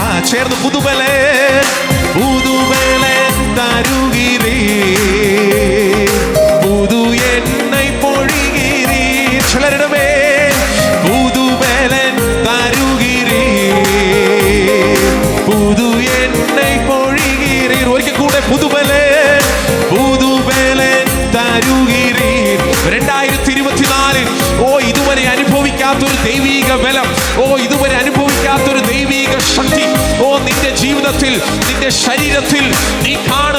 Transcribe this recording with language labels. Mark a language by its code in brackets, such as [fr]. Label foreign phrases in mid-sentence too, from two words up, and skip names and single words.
[ta] சேர்ந்து புதுபலே தருகிறீர், புது எண்ணெய் பொழிகிறீர். சிலரிடமே புதுபலன் தருகிறீர், புது எண்ணெய் பொழிகிறீர். [ml] ஒരിക്കൽ കൂടെ പുതുബലൻ തരുகிறീർ. 2024 ഇതുവരെ അനുഭവിക്കാത്തൊരു ദൈവിക ബലം, ഇതുവരെ അനുഭവിക്കാത്തൊരു ദൈവിക ശക്തി നിന്റെ ജീവിതത്തിൽ, നിന്റെ ശരീരത്തിൽ നീ കാണും.